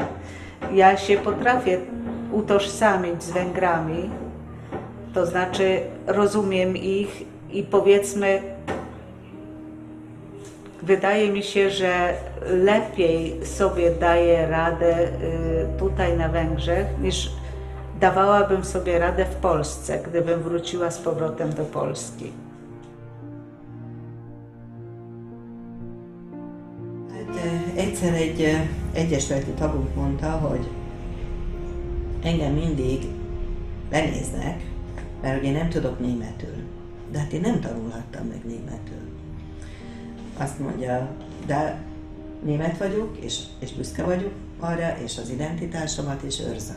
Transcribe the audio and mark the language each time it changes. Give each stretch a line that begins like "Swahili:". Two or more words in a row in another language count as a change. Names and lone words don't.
Polish: Ja się potrafię utożsamić z Węgrami, to znaczy rozumiem ich i powiedzmy, wydaje mi się, że lepiej sobie daję radę tutaj na Węgrzech, niż dawałabym sobie radę w Polsce, gdybym wróciła z powrotem do Polski.
Hungarian: Egyszer egy egyesületi tagunk mondta, hogy engem mindig lenéznek, mert én nem tudok németül. De hát én nem tanulhattam meg németül. Azt mondja, de német vagyok, és büszke vagyok arra, és az identitásomat is őrzöm.